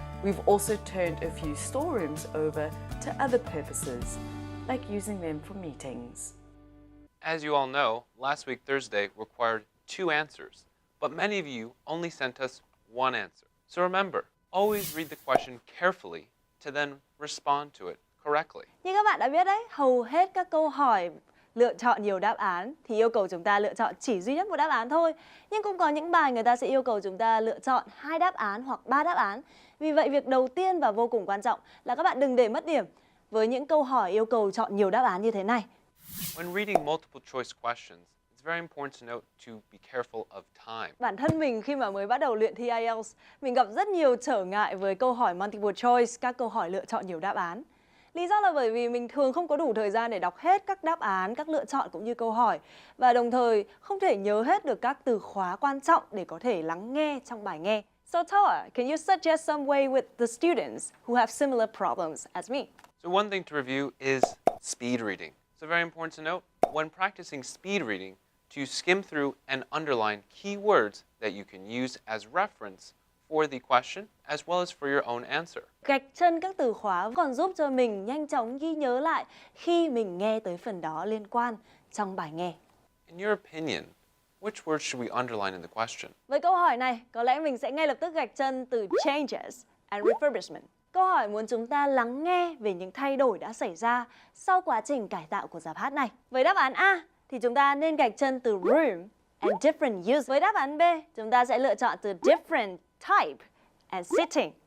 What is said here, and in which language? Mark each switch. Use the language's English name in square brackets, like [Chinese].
[English] We've also turned a few storerooms over to other purposes, like using them for meetings. As you all know, last week Thursday required 2 answers, but many of you only sent us 1 answer. So remember, always read the question carefully to then respond to it correctly. [Vietnamese] Như các bạn đã biết đấy, hầu hết các câu hỏi lựa chọn nhiều đáp án thì yêu cầu chúng ta lựa chọn chỉ duy nhất một đáp án thôi. Nhưng cũng có những bài người ta sẽ yêu cầu chúng ta lựa chọn 2 đáp án hoặc 3 đáp án. Vì vậy việc đầu tiên và vô cùng quan trọng là các bạn đừng để mất điểm với những câu hỏi yêu cầu chọn nhiều đáp án như thế này. [English] When reading multiple choice questions, it's very important to note to be careful of time. [Vietnamese] Bản thân mình khi mà mới bắt đầu luyện thi IELTS, mình gặp rất nhiều trở ngại với câu hỏi multiple choice, các câu hỏi lựa chọn nhiều đáp án. Lý do là bởi vì mình thường không có đủ thời gian để đọc hết các đáp án, các lựa chọn cũng như câu hỏi, và đồng thời không thể nhớ hết được các từ khóa quan trọng để có thể lắng nghe trong bài nghe. [English] So Thao, can you suggest some way with the students who have similar problems as me? So one thing to review is speed reading. So very important to note, when practicing speed reading, to skim through and underline key words that you can use as reference for the question as well as for your own answer. [Vietnamese] Gạch chân các từ khóa còn giúp cho mình nhanh chóng ghi nhớ lại khi mình nghe tới phần đó liên quan trong bài nghe. [English] In your opinion, which words should we underline in the question? [Vietnamese] Với câu hỏi này, có lẽ mình sẽ ngay lập tức gạch chân từ [English] changes and refurbishment. [Vietnamese] Câu hỏi muốn chúng ta lắng nghe về những thay đổi đã xảy ra sau quá trình cải tạo của rạp hát này. Với đáp án A thì chúng ta nên gạch chân từ [English] room and different use. [Vietnamese] Với đáp án B, chúng ta sẽ lựa chọn từ [English] different type and sitting.